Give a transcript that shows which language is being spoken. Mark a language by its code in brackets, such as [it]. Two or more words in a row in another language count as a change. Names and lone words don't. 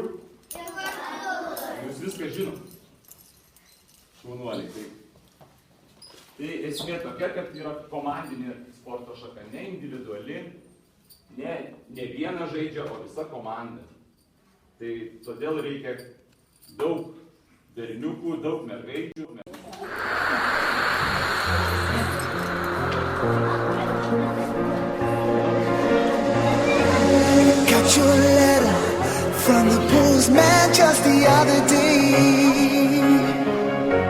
[lt] Jūs viską žinot. Šaunuoliai. Tai esmė tokia, kad yra komandinė sporto šaka, ne individuali, ne vienas žaidžia, o visa komanda. Tai todėl reikia daug berniukų, daug mergaičių. [en] Got your letter from the postman just the other day.